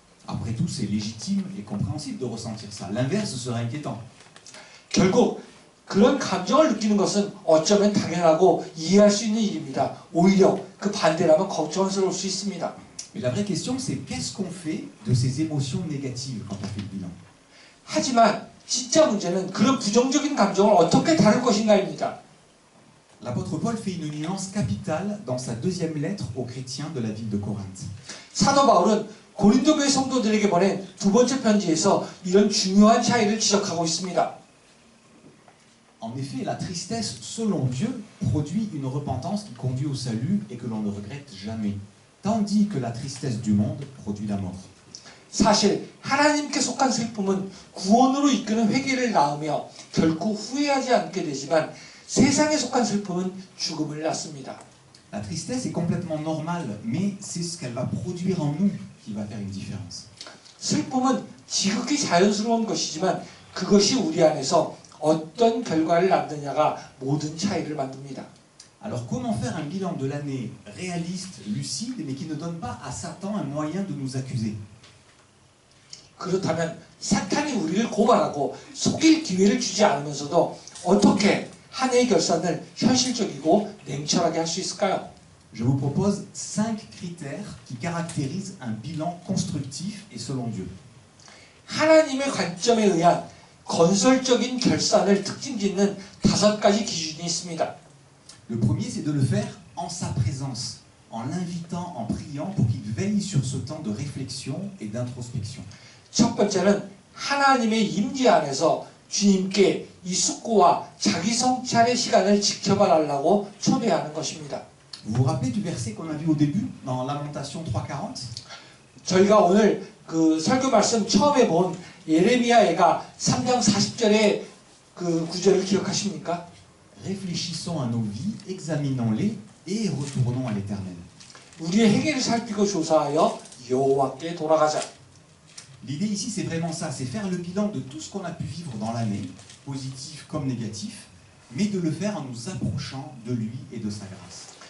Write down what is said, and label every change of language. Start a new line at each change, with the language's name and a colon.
French: Après tout, c'est légitime et compréhensible de ressentir ça. L'inverse serait inquiétant.
Korean: 결국 그런 감정을 느끼는 것은 어쩌면 당연하고 이해할 수 있는 일입니다. 오히려 그 반대라면 걱정스러울 수 있습니다.
French: Mais la vraie question, c'est qu'est-ce qu'on fait de ces émotions négatives quand on fait le bilan?
Korean: 하지만 진짜 문제는 그런 부정적인 감정을 어떻게 다룰 것인가입니다.
French: L'apôtre Paul fait une nuance capitale dans sa deuxième lettre aux chrétiens de la ville de Corinthe.
Korean: 사도 바울은 고린도 교회 성도들에게 보낸 두 번째 편지에서 이런 중요한 차이를 지적하고 있습니다.
French: En effet, la tristesse, selon Dieu, produit une repentance qui conduit au salut et que l'on ne regrette jamais, tandis que la tristesse du monde produit la mort.
Korean: 사실 하나님께 속한 슬픔은 구원으로 이끄는 회개를 낳으며 결코 후회하지 않게 되지만 세상에 속한 슬픔은 죽음을 낳습니다.
French: La tristesse est complètement normale, mais c'est ce qu'elle va produire en nous qui va faire une différence.
Korean: 슬픔은 지극히 자연스러운 것이지만 그것이 우리 안에서 어떤 결과를 낳느냐가 모든 차이를 만듭니다.
French: Alors comment faire un bilan de l'année réaliste, lucide, mais qui ne donne pas à Satan un moyen de nous accuser?
Korean: 그렇다면 사탄이 우리를 고발하고 속일 기회를 주지 않으면서도 어떻게 한 해의 결산을 현실적이고 냉철하게 할 수 있을까요?
French: Je vous propose 5 critères qui caractérisent un bilan constructif et selon Dieu.
Korean: 하나님의 관점에 의한 건설적인 결산을 특징짓는 5가지 기준이 있습니다.
French: Le premier, c'est de le faire en sa présence, en l'invitant, en priant pour qu'il veille sur ce temps de réflexion et d'introspection.
Korean: 첫 번째는 하나님의 임재 안에서 주님께 이 숙고와 자기 성찰의 시간을 지켜봐 달라고 초대하는 것입니다.
French: Vous vous rappelez du verset qu'on a vu au début, dans Lamentation 3:40?
Korean: 저희가 오늘 그 설교 말씀 처음에 본 예레미야애가 3장 40절의 그 구절을 기억하십니까?
French: Réfléchissons à nos vies, examinons-les et retournons à l'Éternel.
Korean: 우리의 행위를 살피고 조사하여 여호와께 돌아가자.
French: L'idée ici, c'est vraiment ça, c'est faire le bilan de tout ce qu'on a pu vivre dans l'année, positif comme négatif, mais de le faire en nous approchant de lui et de sa grâce.